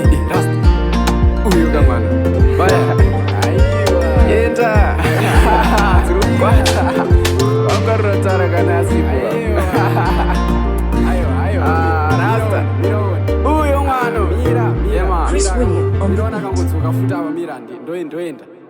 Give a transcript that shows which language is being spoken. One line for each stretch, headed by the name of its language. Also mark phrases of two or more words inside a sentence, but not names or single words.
Shona: Rasta. Uyu kamwana. Baya. Aiwa. Enda. Dziri kukwata. Wakarotara kana asipo. Aiwa. Aiwa, aiwa. Ah, Rasta. Mira, mira. Uyu mwana. Mira, mira.
English: Chris William on the Mira, beat.
Shona: akangodzoka futi apa, mira, ndi-, ndo-, ndoenda.